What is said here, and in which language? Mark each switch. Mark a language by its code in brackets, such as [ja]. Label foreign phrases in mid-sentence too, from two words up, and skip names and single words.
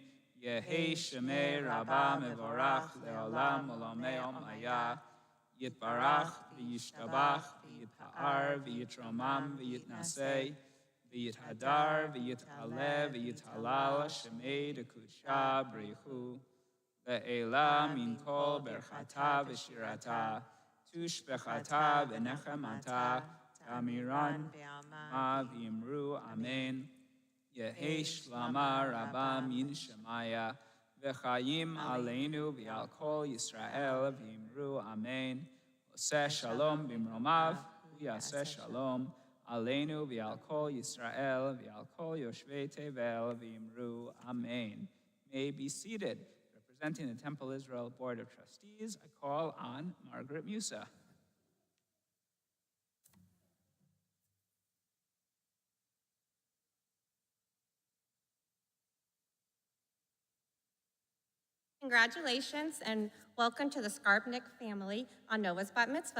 [arc] יהא שמה רבא מברך, לעלם עלמי עלמיא, יתברך, וישתבח, ויתפאר, ויתרומם, ויתנשא, ויתהדר, ויתעלה, ויתהלל, שמה דקדשא, בריך הוא, לעלא מן כל ברכתא ושירתא, תשבחתא ונחמתא, דאמירן, בעלמא ואמרו, אמן. יהא שלמא רבא מן שמיא, וחיים עלינו ועל כל ישראל ואמרו, אמן. [he] עושה שלום במרומיו, ויעשה שלום, עלינו ועל כל ישראל ועל כל יושבי תבל ואמרו, Amen. [en] May be seated. Representing the Temple Israel Board of Trustees, I call on Margaret Musa. Congratulations and welcome to the Skarbnik family on Noah's Bat Mitzvah.